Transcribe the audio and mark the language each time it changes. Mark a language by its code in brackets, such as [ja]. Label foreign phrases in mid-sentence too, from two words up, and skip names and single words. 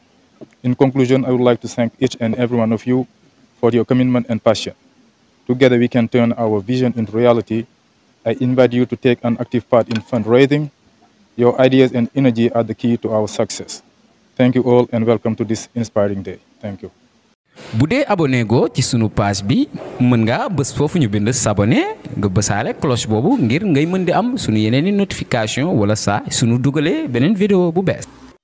[en] In conclusion, I would like to thank each and every one of you for your commitment and passion. Together we can turn our vision into reality. I invite you to take an active part in fundraising. Your ideas and energy are the key to our success. Thank you all and welcome to this inspiring day. Thank you. [wo] bu dee abonné go ci sunu page bi mën nga bës foofu ñu bind s'abonner nga bësaale cloche boobu ngir ngay mën di am sunu yeneeni notification wala saa sunu dugalee beneen vidéo bu bees